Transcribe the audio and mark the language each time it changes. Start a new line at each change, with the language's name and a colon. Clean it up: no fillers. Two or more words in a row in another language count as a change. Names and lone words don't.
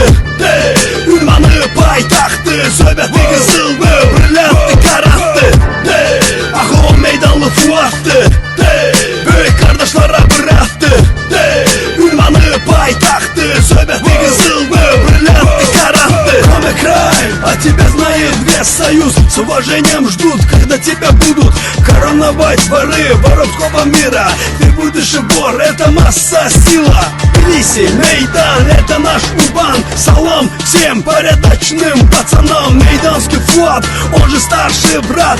Azerbaijani: Ünvanı paytaxtı, söhbəti qızıldı, brilliantı karaktı.
Turkish: Aho meydanlı Fuat'tı, büyük kardeşlere bıraktı.
Azerbaijani: Ünvanı paytaxtı, söhbəti qızıldı, brilliantı karaktı.
Russian: Коми край, а тебя знает весь союз. С уважением ждут, когда тебя будут короновать воры воровского мира. Ты будешь и вор, это масса сила. Тбилиси, Мейдан, это наш Урбан. Салам всем порядочным пацанам. Мейданский Фуад, он же старший брат.